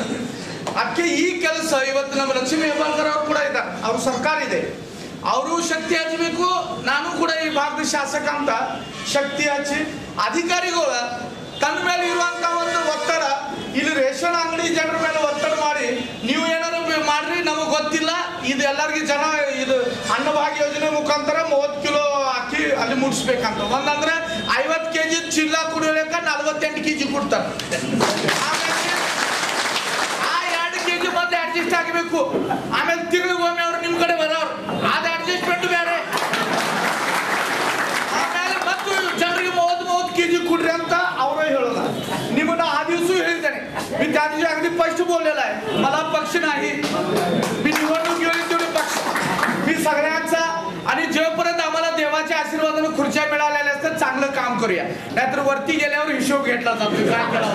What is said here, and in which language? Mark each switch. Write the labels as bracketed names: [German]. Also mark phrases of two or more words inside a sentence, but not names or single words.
[Kannada] ಅದಕ್ಕೆ ಈ ಕೆಲಸ ಇವತ್ತು ನಮ್ಮ ಲಕ್ಷ್ಮೀ ಹೆಬ್ಬಾಳ್ಕರ್ ಅವರು ಕೂಡ ಇದ್ದಾರೆ, ಅವ್ರ ಸರ್ಕಾರ ಇದೆ, ಅವರು ಶಕ್ತಿ ಹಚ್ಚಬೇಕು, ನಾನು ಕೂಡ ಈ ಭಾಗದ ಶಾಸಕ ಅಂತ ಶಕ್ತಿ ಹಚ್ಚಿ ಅಧಿಕಾರಿಗಳು ತನ್ನ ಮೇಲೆ ಇರುವಂತ ಒಂದು ಒತ್ತಡ ಇಲ್ಲಿ ರೇಷನ್ ಅಂಗಡಿ ಜನರ ಮೇಲೆ ಒತ್ತಡ ಮಾಡಿ ನೀವು ಏನಾದ್ರು ಮಾಡ್ರಿ ನಮಗೆ ಗೊತ್ತಿಲ್ಲ, ಇದು ಎಲ್ಲರಿಗೂ ಜನ ಇದು ಅನ್ನಭಾಗ್ಯ ಯೋಜನೆ ಮುಖಾಂತರ 30 ಕಿಲೋ ಅಕ್ಕಿ ಅಲ್ಲಿ ಮುಟ್ಸ್ಬೇಕಂತ, ಒಂದಂದ್ರೆ 50 ಕೆಜಿ ಚೀಲ ಕುಡಿಯೋಕ 48 ಕೆಜಿ ಕೊಡ್ತಾರೆ, ಆ 2 ಕೆಜಿ ಮತ್ತೆ ಅಡ್ಜಸ್ಟ್ ಆಗಬೇಕು, ಆಮೇಲೆ ತಿರುಗಿ ಅವ್ರು ನಿಮ್ ಕಡೆ ಬರೋರು ಅದ ಅಡ್ಜಸ್ಟ್ಮೆಂಟ್ ಬೇರೆ, ಆಮೇಲೆ ಮತ್ತು ಜನರಿಗೆ 30 ಕೆಜಿ ಕೊಡ್ರಿ ಅಂತ ಅವರೇ ಹೇಳೋಲ್ಲ। [Marathi] निम्न हा दिवस ಹೇಳಿದ್ದೇನೆ, मी त्या दिवशी अगदी स्पष्ट बोललेला आहे, मला पक्ष नाही, मी निवडणूक तेवढे पक्ष मी सगळ्यांचा, आणि जेपर्यंत आम्हाला देवाच्या आशीर्वादाने खुर्च्या मिळालेल्या असतात चांगलं काम करूया, नाहीतर वरती गेल्यावर हिशोब घेतला जातो काय केला।